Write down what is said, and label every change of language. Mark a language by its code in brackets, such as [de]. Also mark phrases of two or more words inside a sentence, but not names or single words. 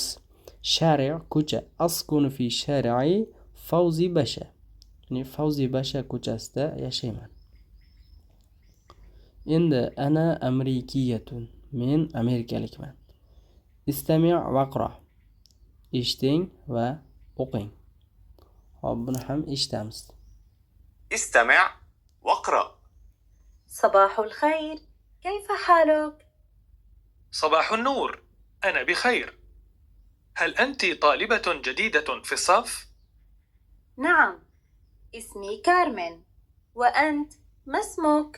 [uz] Shari' ko'cha, [ar] أسكن في شارع فوزي باشا, [uz] ya'ni Fawzi Basha ko'chasida yashayman. Endi [ar] أنا أمريكية, [uz] men amerikalikman. [ar] استمع واقرأ, [uz] eshiting va o'qing. Hop, buni ham eshitamiz. [ar] استمع واقرأ. صباح الخير، كيف حالك؟ صباح النور، أنا بخير. هل أنت طالبة جديدة في الصف؟ نعم، اسمي كارمن، وأنت ما اسمك؟